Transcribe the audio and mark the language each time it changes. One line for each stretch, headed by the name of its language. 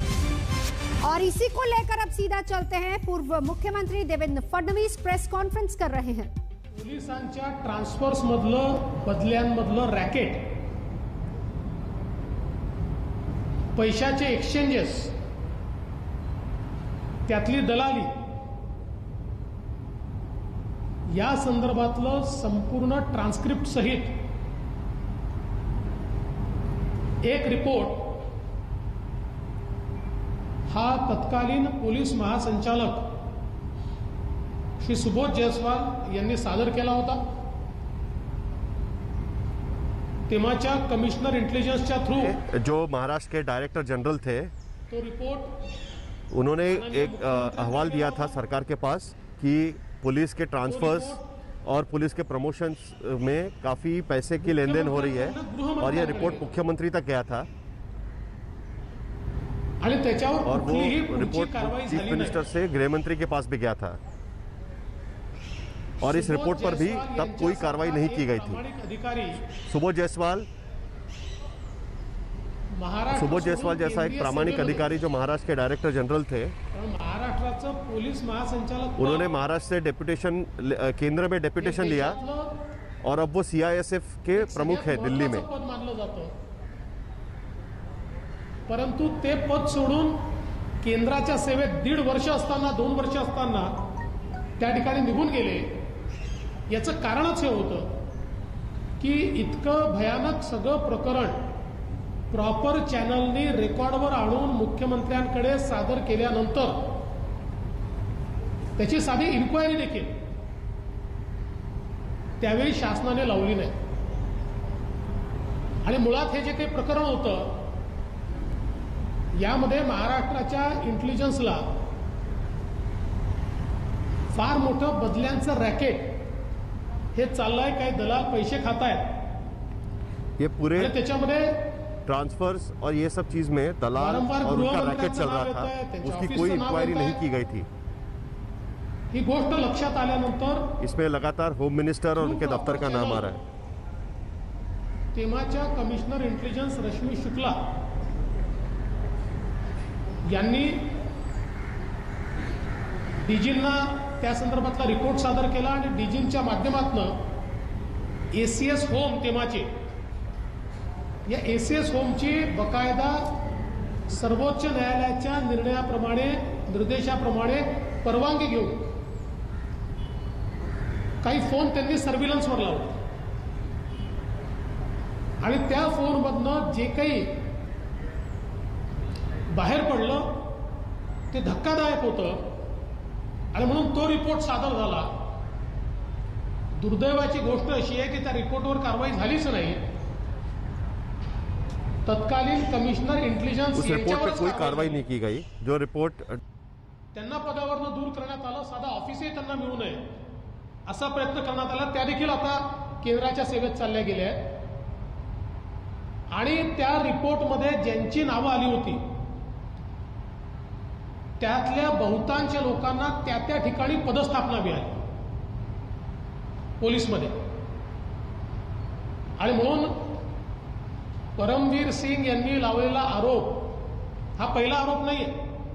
Hindi: और इसी को लेकर अब सीधा चलते हैं, पूर्व मुख्यमंत्री देवेंद्र फडणवीस प्रेस कॉन्फ्रेंस कर रहे हैं।
Marathi: पोलिसांच्या ट्रान्सफर्स मधलं बदल्यांमधलं रॅकेट, पैशाचे एक्सचेंजेस, त्यातली दलाली, या संदर्भातलं संपूर्ण ट्रान्सक्रिप्ट सहित एक रिपोर्ट हा तत्कालीन पोलीस महासंचालक श्री सुबोध जयस्वाल यांनी सादर केला होता। तेव्हाच्या कमिश्नर इंटेलिजन्सच्या थ्रू
Hindi: जो महाराष्ट्र के डायरेक्टर जनरल थे,
Marathi: तो रिपोर्ट
Hindi: उन्होंने एक अहवाल दिया था सरकार के पास कि पुलिस के ट्रांसफर्स और पुलिस के प्रमोशंस में काफ़ी पैसे की लेन देन हो रही है, और यह रिपोर्ट मुख्यमंत्री तक गया था और वो रिपोर्ट चीफ मिनिस्टर से गृह मंत्री के पास भी गया था, और इस रिपोर्ट पर भी तब कोई कार्रवाई नहीं की गई थी। सुबोध जायसवाल जैसा एक प्रामाणिक अधिकारी जो महाराष्ट्र के डायरेक्टर जनरल थे,
Marathi: महाराष्ट्राचं पोलीस महासंचालक,
Hindi: उन्होंने महाराष्ट्र से डेप्यूटेशन, केंद्र में डेप्यूटेशन लिया और अब वो CISF के प्रमुख है दिल्ली में।
Marathi: पद मानलं जातं, परंतु ते पद सोडून केंद्राच्या सेवेत 1.5 वर्ष असताना, 2 वर्ष असताना त्या ठिकाणी निघून गेले। याचं कारणच हे होतं की इतकं भयानक सगळं प्रकरण प्रॉपर चॅनलनी रेकॉर्डवर आणून मुख्यमंत्र्यांकडे सादर केल्यानंतर त्याची साधी इन्क्वायरी देखील त्यावेळी शासनाने लावली नाही, आणि मुळात हे जे काही प्रकरण होतं यामध्ये महाराष्ट्राच्या इंटेलिजन्सला फार मोठं बदल्यांचं रॅकेट हे चाललंय, काही दलाल पैसे खातायत,
Hindi: ये पूरे
Marathi: त्याच्यामध्ये
Hindi: ट्रांसफर्स और ये सब चीज में दलाल और उनका रैकेट चल रहा था, उसकी कोई इंक्वायरी नहीं की गई थी।
Marathi: ही गोष्ट लक्षात आल्यानंतर
Hindi: इसमें लगातार होम मिनिस्टर और उनके दफ्तर का नाम आ रहा है।
Marathi: तेव्हाच्या कमिश्नर इंटेलिजन्स रश्मी शुक्ला यांनी डीजींना त्या संदर्भातला रिपोर्ट सादर केला, आणि डीजींच्या माध्यमातून ACS होम तेव्हाचे, या ACS होमची बकायदा सर्वोच्च न्यायालयाच्या निर्देशाप्रमाणे परवानगी घेऊन काही फोन त्यांनी सर्व्हिलन्सवर लावले, आणि त्या फोनमधनं जे काही बाहेर पडलं ते धक्कादायक होतं, आणि म्हणून तो रिपोर्ट सादर झाला। दुर्दैवाची गोष्ट अशी आहे की त्या रिपोर्टवर कारवाई झालीच नाही। तत्कालीन कमिश्नर इंटेलिजन्स,
Hindi: उस रिपोर्ट पे कोई कार्रवाई नहीं की गई। जो रिपोर्ट
Marathi: त्यांना पदावरनं दूर करण्यात आलं, साधा ऑफिसही त्यांना मिळू नये असा प्रयत्न करण्यात आला, त्या देखील आता केंद्राच्या सेवेत चालल्या गेल्या आहेत। आणि त्या रिपोर्टमध्ये ज्यांची नावं आली होती त्यातल्या बहुतांश लोकांना त्या त्या ठिकाणी पदस्थापना मिळाली पोलीसमध्ये, आणि म्हणून परमवीर सिंग यांनी लावलेला आरोप हा पहिला आरोप नाहीये।